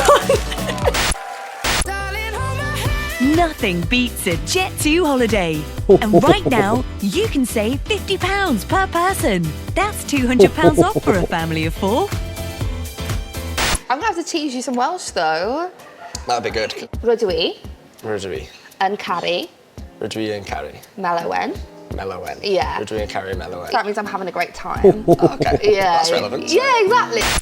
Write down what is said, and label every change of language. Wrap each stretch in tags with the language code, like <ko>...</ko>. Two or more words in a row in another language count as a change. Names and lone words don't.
<en>Nothing beats a Jet2 holiday. And right now, you can save £50 per person. That's £200 off for a family of 4. I'm gonna have to teach you some Welsh though. That'd be good.</en> <cy>Rydw I Rydw i. yn caru Rydw i yn caru. Mel Owen. Mel Owen.</cy> <en>Yeah.</en> <cy>Rydw i yn caru Mel Owen.</cy> <en>That means I'm having a great time. Oh, okay. Yeah. That's relevant. Yeah, exactly.</en>